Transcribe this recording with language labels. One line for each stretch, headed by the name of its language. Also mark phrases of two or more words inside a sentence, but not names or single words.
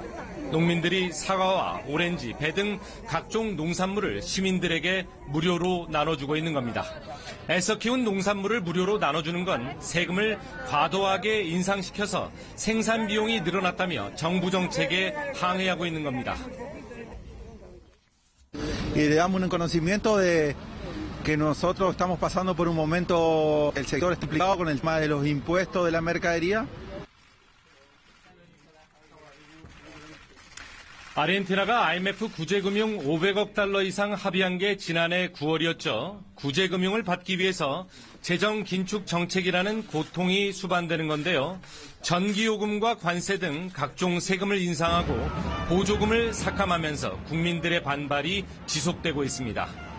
Korean: 농민들이 사과와 오렌지, 배 등 각종 농산물을 시민들에게 무료로 나눠주고 있는 겁니다. 애써 키운 농산물을 무료로 나눠주는 건 세금을 과도하게 인상시켜서 생산 비용이 늘어났다며 정부 정책에 항의하고 있는 겁니다.
Spanish: Y le damos un conocimiento de que nosotros estamos pasando por un momento, el sector está implicado con el tema de los impuestos de la mercadería.
Korean: 아르헨티나가 IMF 구제금융 500억 달러 이상 합의한 게 지난해 9월이었죠. 구제금융을 받기 위해서 재정 긴축 정책이라는 고통이 수반되는 건데요. 전기요금과 관세 등 각종 세금을 인상하고 보조금을 삭감하면서 국민들의 반발이 지속되고 있습니다.